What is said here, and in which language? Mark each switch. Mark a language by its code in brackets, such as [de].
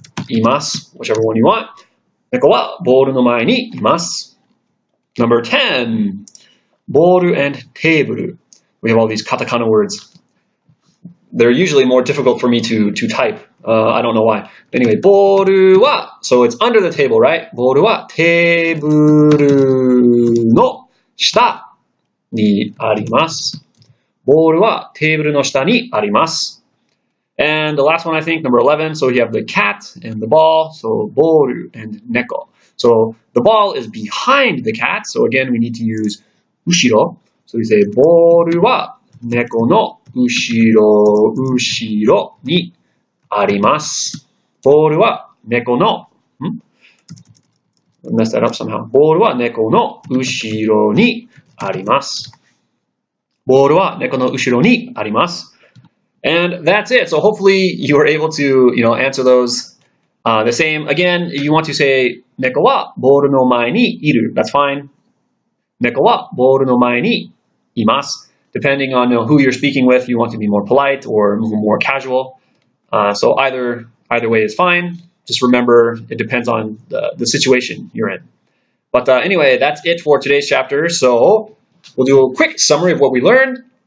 [ja] Imasu, [en] whichever one you want. [ja] Neko wa boru no mae ni imasu. [en] Number 10, boru and teiburu. We have all these katakana words. They're usually more difficult for me to type. I don't know why. Anyway, ボールは, so it's under the table, right? [ja] ボールはテーブルの下にあります. ボールはテーブルの下にあります. [en] And the last one, I think, number 11. So you have the cat and the ball. So ボール and 猫. So the ball is behind the cat. So again, we need to use 後ろ. So we say [ja] ボールは猫の後ろにあります. ボールは猫の、 [en] messed that up somehow. [ja] ボールは猫の後ろにあります. ボールは猫の後ろにあります. [en] And that's it. So hopefully you were able to, answer those the same. Again, you want to say [ja] 猫はボールの前にいる. [en] That's fine. [ja] 猫はボールの前にいます. [en] Depending on who you're speaking with, you want to be more polite or more casual. So either way is fine. Just remember, it depends on the situation you're in. But anyway, that's it for today's chapter. So we'll do a quick summary of what we learned.